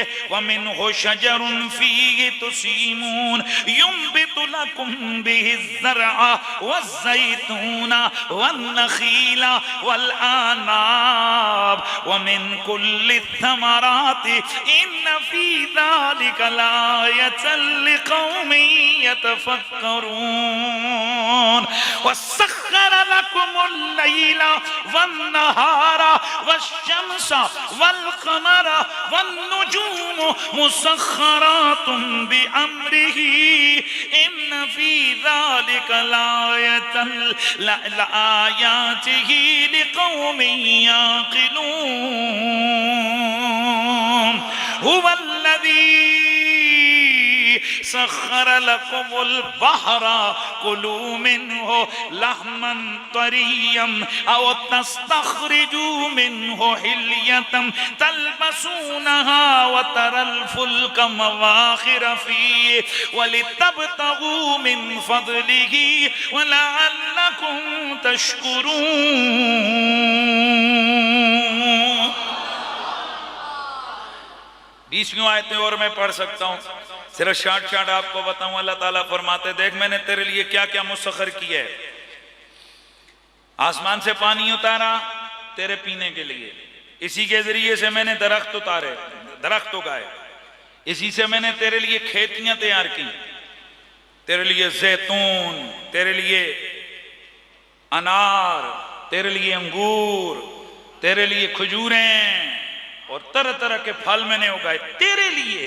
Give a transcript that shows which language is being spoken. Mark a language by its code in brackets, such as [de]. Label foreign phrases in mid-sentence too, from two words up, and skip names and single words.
[ar] ومنه شجر فيه تسيمون ينبت لكم به الزرع والزيتون والنخيل والأعناب ومن كل الثمرات إن في ذلك لآية لقوم يتفكرون. وسخر لكم الليل والنهار والشمس والقمر والنجوم مسخرات بأمره إن في ذلك لآيات لقوم يعقلون. هو الذي سخر لكم البحر كلوا منه لحما طريا أو تستخرجوا منه حلية تلبسونها وترى الفلك مواخر فيه ولتبتغوا من فضله ولعلكم تشكرون. [ur] 20ویں آیتیں اور میں پڑھ سکتا ہوں، صرف شارٹ آپ کو بتاؤں. اللہ تعالیٰ فرماتے دیکھ میں نے تیرے لیے کیا کیا مسخر کیا ہے. آسمان سے پانی اتارا، تیرے پینے کے لیے، اسی کے ذریعے سے میں نے درخت اتارے، درخت اگائے، اسی سے میں نے تیرے لیے کھیتیاں تیار کی، تیرے لیے زیتون، تیرے لیے انار، تیرے لیے انگور، تیرے لیے کھجوریں اور طرح طرح کے پھل میں نے اگائے تیرے لیے.